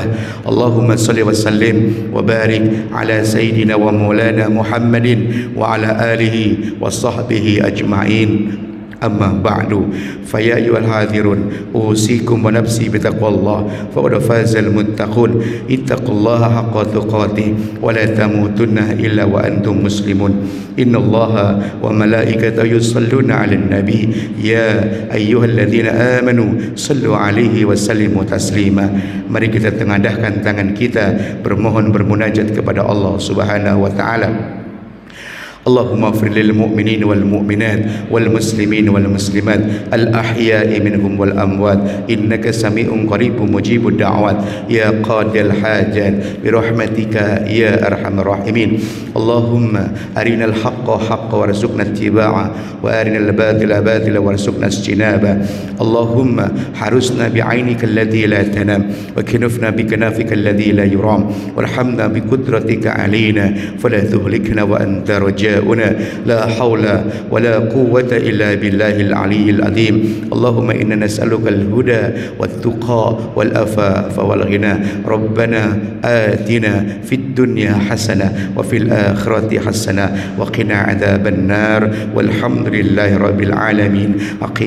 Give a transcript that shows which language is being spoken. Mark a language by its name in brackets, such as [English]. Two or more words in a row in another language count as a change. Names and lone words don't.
[Arabic] اللهم صل وسلم وبارك على سيدنا ومولانا محمد وعلى آله وصحبه أجمعين. أما بعد، فيا أيها الحاضرون أوصيكم ونفسي بتقوى الله فقد فاز المتقون. اتقوا الله حق تقاته ولا تموتن إلا وأنتم مسلمون. إن الله وملائكته يصلون على النبي يا أيها الذين آمنوا صلوا عليه وسلموا تسليما. [Indonesian] Mari kita tengadahkan tangan kita bermohon bermunajat kepada Allah [Arabic] سبحانه وتعالى. اللهم اغفر للمؤمنين والمؤمنات والمسلمين والمسلمات الأحياء منهم والأموات إنك سميع قريب مجيب الدعوات يا قاضي الحاجات برحمتك يا أرحم الراحمين. اللهم أرنا الحق حقا وارزقنا اتباعا وأرنا الباطل باطلا وارزقنا اجتنابا. اللهم احرسنا بعينك التي لا تنام واكنفنا بكنفك الذي لا يرام وارحمنا بقدرتك علينا فلا تهلكنا وأنت رجاء لا حول ولا قوة إلا بالله العلي العظيم. اللهم إنا نسألك الهدى والتقى والعفاف والغنى. ربنا آتنا في الدنيا حسنة وفي الآخرة حسنة وقنا عذاب النار والحمد لله رب العالمين.